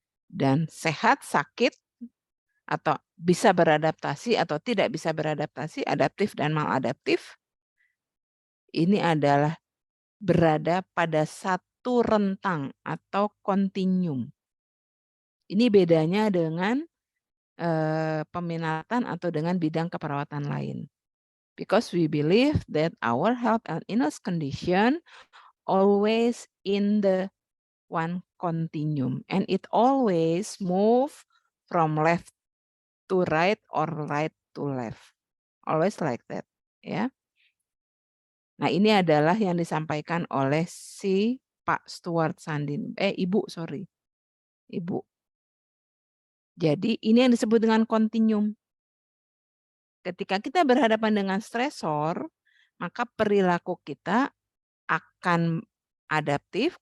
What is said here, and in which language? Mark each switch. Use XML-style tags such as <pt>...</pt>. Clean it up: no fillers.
<id>Dan sehat, sakit, atau bisa beradaptasi atau tidak bisa beradaptasi, adaptif dan maladaptif, ini adalah berada pada satu rentang atau kontinum. Ini bedanya dengan peminatan atau dengan bidang keperawatan lain.</id> <en>Because we believe that our health and illness condition always in the one continuum and it always move from left to right or right to left. Always like that, ya.</en> <id>Nah, ini adalah yang disampaikan oleh si Pak Stuart Sandin, Ibu, sorry, Ibu. Jadi ini yang disebut dengan continuum. Ketika kita berhadapan dengan stresor, maka perilaku kita akan adaptif.</id>